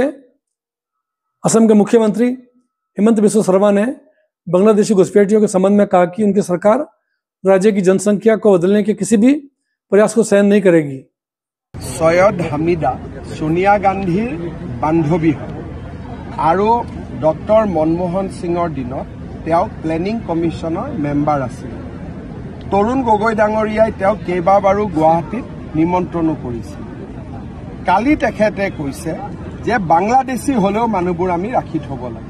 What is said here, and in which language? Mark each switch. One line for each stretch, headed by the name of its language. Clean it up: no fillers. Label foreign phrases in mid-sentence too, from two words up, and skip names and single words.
Hindi: असम के मुख्यमंत्री हेमंत बिस्वा शर्मा ने बांग्लादेशी घुसपैठियों के संबंध में कहा कि उनकी सरकार राज्य की जनसंख्या को बदलने के किसी भी प्रयास को सहन नहीं करेगी।
Assamese: ছৈয়দ হামিদা ছোনিয়া গান্ধীৰ বান্ধৱী আৰু ডক্টৰ মনমোহন সিঙৰ দিনত তেওঁ প্লেনিং কমিশনৰ মেম্বাৰ আছিল। তৰুণ গগৈ ডাঙৰীয়াই তেওঁক কেইবাবাৰো গুৱাহাটীত নিমন্ত্ৰণো কৰিছিল। কালি তেখেতে কৈছে যে বাংলাদেশী হলেও মানুহবোৰ আমি ৰাখি থব লাগে।